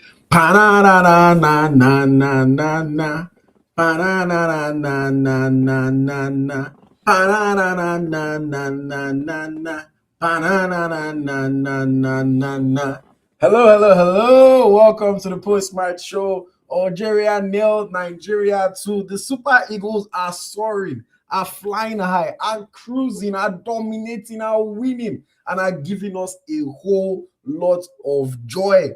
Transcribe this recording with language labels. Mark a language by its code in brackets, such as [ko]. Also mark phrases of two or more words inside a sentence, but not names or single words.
[en] Pa-na-na-na-na-na-na-na. Pa-na-na-na-na-na-na-na. Pa-na-na-na-na-na-na-na. Pa-na-na-na-na-na-na-na. Hello, hello, hello. Welcome to the Postmatch show. Algeria nailed Nigeria to the Super Eagles are soaring, are flying high, are cruising, are dominating, are winning, and are giving us a whole lot of joy.